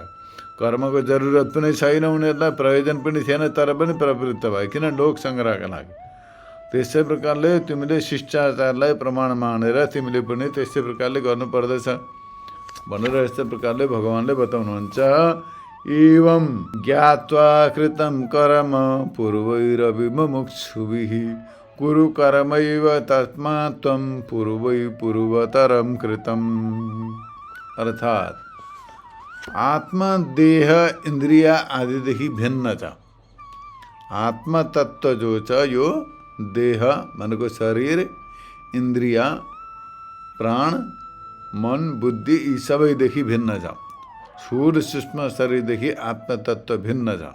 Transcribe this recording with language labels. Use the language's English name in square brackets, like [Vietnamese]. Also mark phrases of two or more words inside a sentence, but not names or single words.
[Nepali] कर्मको जरुरत पनि छैन उनीहरूलाई, प्रयोजन पनि थिएन, तर पनि प्रवृत्त भयो। किन? लोक सङ्ग्रहका लागि। त्यसै प्रकारले तिमीले शिष्टाचारलाई प्रमाण मानेर तिमीले पनि त्यस्तै प्रकारले गर्नुपर्दछ भनेर यस्तै प्रकारले भगवानले बताउनुहुन्छ। [Sanskrit] एवं ज्ञात्वा कृतं कर्म पूर्वैरपि मुमुक्षुभिः कुरु कर्मैव तस्मात् त्वं पूर्वै पूर्वतरं कृतम्। [Nepali] अर्थात आत्मा देह इन्द्रिय आदिदेखि भिन्न छ। आत्मतत्त्व जो छ यो देह भनेको शरीर, इन्द्रिय, प्राण, मन, बुद्धि यी सबैदेखि भिन्न छ। स्थूल सूक्ष्म शरीरदेखि आत्मतत्त्व भिन्न छ।